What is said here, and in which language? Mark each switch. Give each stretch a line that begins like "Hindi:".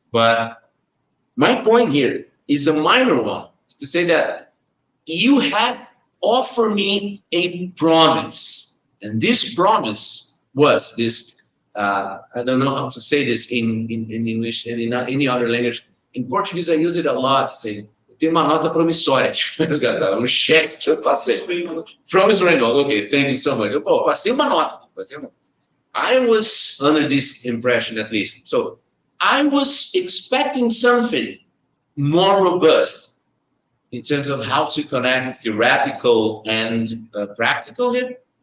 English: But my point here is a minor one, is to say that you had offered me a promise, and this promise was this. I don't know how to say this in English and in any other language. In Portuguese, I use it a lot to say,
Portuguese: tem uma nota promissória, cheque que eu passei.
English: Promissory note, okay, thank you so much. Oh,
Portuguese: passei uma nota.
English: I was under this impression, at least. So I was expecting something more robust in terms of how to connect theoretical and practical here.